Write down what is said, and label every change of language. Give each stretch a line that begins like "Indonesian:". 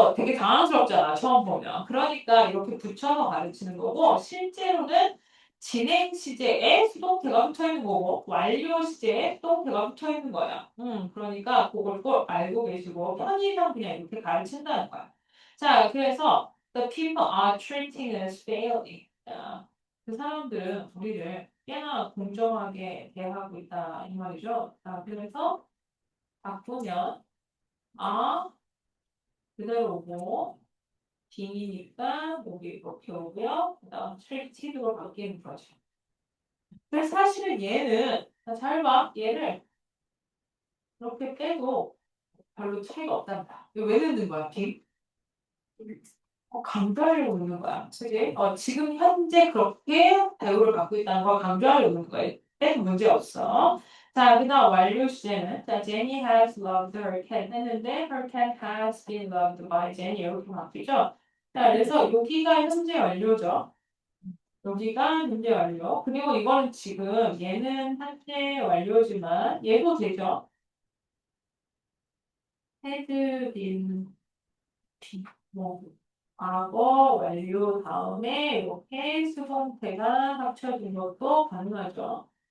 Korean: 되게 당황스럽잖아. 처음 보면. 그러니까 이렇게 붙여서 가르치는 거고, 실제로는 진행 시제에 수동태가 붙어 있는 거고, 완료 시제에 수동태가 붙어 있는 거야. 그러니까 그걸 꼭 알고 계시고, 편의상 그냥 이렇게 가르친다는 거야. 자, 그래서
English: the people are treating us fairly.
Korean: 그 사람들은 우리를 꽤나 공정하게 대하고 있다 이 말이죠. 자, 그래서 바꾸면 그대로 오고 빙이니까 여기 이렇게 오고요. 그다음 트리티드로 바뀌는 거죠. 그래서 사실은 얘는 잘 봐. 얘를 이렇게 빼도 별로 차이가 없단다. 이거 왜 넣는 거야, 빙? 강조하려고 있는 거야. 그지? 지금 현재 그렇게 대우를 받고 있다는 걸 강조하려고 있는 거야. 빼도 문제 없어.
English: 자,
Korean: 그 다음 완료 시제는,
English: 자, Jenny has loved her cat
Korean: 했는데,
English: her cat has been loved by Jenny.
Korean: 이렇게 바뀌죠? 자, 그래서 여기가 현재 완료죠. 여기가 현재 완료. 그리고 이거는 지금, 얘는 현재 완료지만, 얘도 되죠? had been 뭐 과거 완료 다음에 이렇게 수동태가 합쳐진 것도 가능하죠.